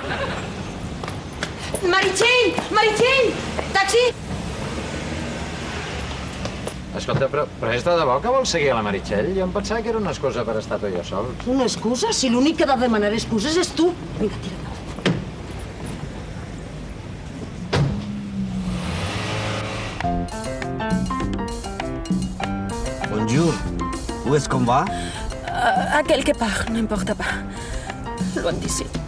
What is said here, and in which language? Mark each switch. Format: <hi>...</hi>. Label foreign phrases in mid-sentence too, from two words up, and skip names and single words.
<ca>Meritxell! Taxi! Escolta, però és de debò que vols seguir a la Meritxell? Jo em pensava que era una excusa per estar tu i jo sols. Una excusa? Si l'únic que ha de demanar excuses és tu. Vinga, tira endavant.</ca> <fr>Bonjour. Où est-ce qu'on va? À quelque part, n'importe pas. Loin d'ici.</fr>